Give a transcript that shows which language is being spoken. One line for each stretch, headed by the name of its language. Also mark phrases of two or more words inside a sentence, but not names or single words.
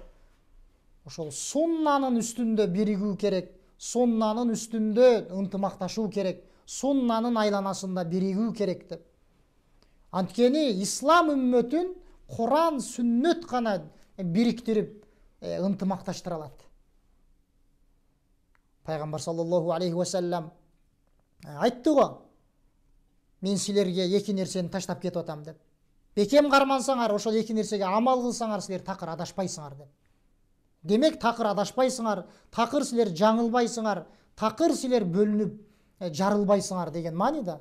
Kyrgyz: Ошол суннанын үстүндө биригүү керек, суннанын үстүндө ынтымакташуу керек, суннанын айланасында биригүү керек деп. Анткени ислам үммөтүн Кур'ан сүннөт гана бириктирип ынтымакташтыра алат. Пайгамбар
Arabic: صلى الله عليه وسلم
Kyrgyz: айтты го: мен силерге эки нерсени таштап кетип атам деп. Бекем кармансаңар, ошол эки нерсеге амал кылсаңар, силер такыр адашпайсыңар деп. Демек такыр адашпайсыңар, такыр силер жаңылбайсыңар, такыр силер бөлүнүп жарылбайсыңар деген маанида.